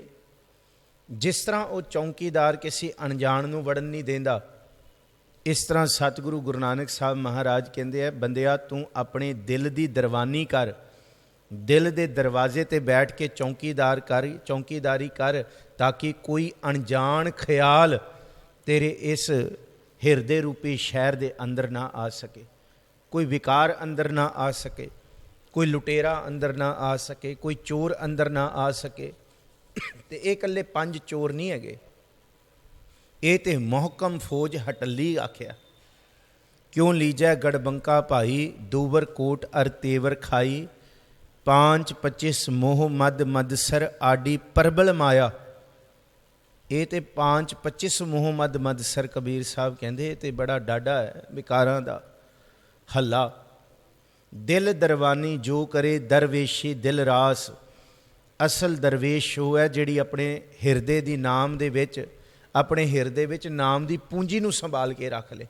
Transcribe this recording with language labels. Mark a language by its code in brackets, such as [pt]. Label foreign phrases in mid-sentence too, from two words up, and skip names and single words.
[pa] ਜਿਸ ਤਰ੍ਹਾਂ ਉਹ ਚੌਂਕੀਦਾਰ ਕਿਸੇ ਅਣਜਾਣ ਨੂੰ ਵੜਨ ਨਹੀਂ ਦਿੰਦਾ, ਇਸ ਤਰ੍ਹਾਂ ਸਤਿਗੁਰੂ ਗੁਰੂ ਨਾਨਕ ਸਾਹਿਬ ਮਹਾਰਾਜ ਕਹਿੰਦੇ ਆ, ਬੰਦਿਆ ਤੂੰ ਆਪਣੇ ਦਿਲ ਦੀ ਦਰਵਾਨੀ ਕਰ, ਦਿਲ ਦੇ ਦਰਵਾਜ਼ੇ 'ਤੇ ਬੈਠ ਕੇ ਚੌਂਕੀਦਾਰੀ ਕਰ, ਤਾਂ ਕਿ ਕੋਈ ਅਣਜਾਣ ਖਿਆਲ ਤੇਰੇ ਇਸ ਹਿਰਦੇ ਰੂਪੀ ਸ਼ਹਿਰ ਦੇ ਅੰਦਰ ਨਾ ਆ ਸਕੇ, ਕੋਈ ਵਿਕਾਰ ਅੰਦਰ ਨਾ ਆ ਸਕੇ, ਕੋਈ ਲੁਟੇਰਾ ਅੰਦਰ ਨਾ ਆ ਸਕੇ, ਕੋਈ ਚੋਰ ਅੰਦਰ ਨਾ ਆ ਸਕੇ। ਅਤੇ ਇਹ ਇਕੱਲੇ 5 ਚੋਰ ਨਹੀਂ ਹੈਗੇ, ਇਹ ਤਾਂ ਮੁਹਕਮ ਫੌਜ ਹਟੱਲੀ ਆਖਿਆ। [hi] क्यों लीजै गड़बंका भाई, दूबर कोट अर तेवर खाई। 5-25 मोह मद मदसर आडी प्रबल माया। [pa] ਇਹ ਤੇ 5-25 ਮੋਹ ਮਦ ਮਦਸਰ ਕਬੀਰ ਸਾਹਿਬ ਕਹਿੰਦੇ ਤੇ ਬੜਾ ਡਾਢਾ ਹੈ ਵਿਕਾਰਾਂ ਦਾ ਹੱਲਾ। ਦਿਲ ਦਰਵਾਨੀ ਜੋ ਕਰੇ ਦਰਵੇਸ਼ੀ ਦਿਲ ਰਾਸ। ਅਸਲ ਦਰਵੇਸ਼ ਉਹ ਹੈ ਜਿਹੜੀ ਆਪਣੇ ਹਿਰਦੇ ਦੀ ਨਾਮ ਦੇ ਵਿੱਚ, ਆਪਣੇ ਹਿਰਦੇ ਵਿੱਚ ਨਾਮ ਦੀ ਪੂੰਜੀ ਨੂੰ ਸੰਭਾਲ ਕੇ ਰੱਖ ਲੇ।